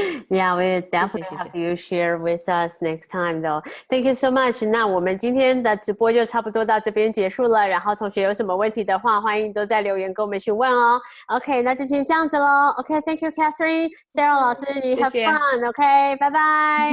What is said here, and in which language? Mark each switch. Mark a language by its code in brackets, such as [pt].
[en] Yeah, we definitely have you share with us next time though. Thank you so much. [zh] 那我们今天的直播就差不多到这边结束了。然后同学有什么问题的话，欢迎都在留言跟我们询问哦。 OK， 那就先这样子咯。 [en] OK，Thank you, [zh] Catherine. Sarah 老师，你 [en] have fun. [zh] OK， 拜拜。